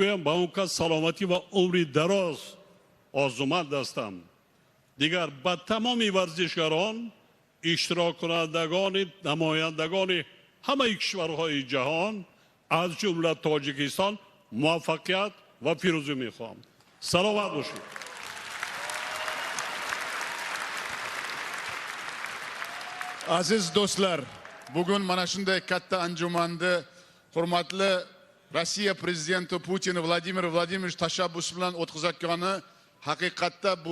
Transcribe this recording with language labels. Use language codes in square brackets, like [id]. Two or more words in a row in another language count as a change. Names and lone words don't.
[tg] Ба он кас саломатӣ ва умри дароз орзуманд ҳастам. Дигар ба тамоми варзишгарон, иштирок кунандагони, намояндагони ҳамаи кишварҳои ҷаҳон, аз ҷумла Тоҷикистон, муваффақият ва пирӯзӣ мехоҳам. Саломат бошед. [uz] Aziz do'stlar, bugun mana shunday katta anjumanni hurmatli Rossiya prezidenti Putin Vladimir Vladimirovich tashabbusi bilan o'tkazayotgani haqiqatda bu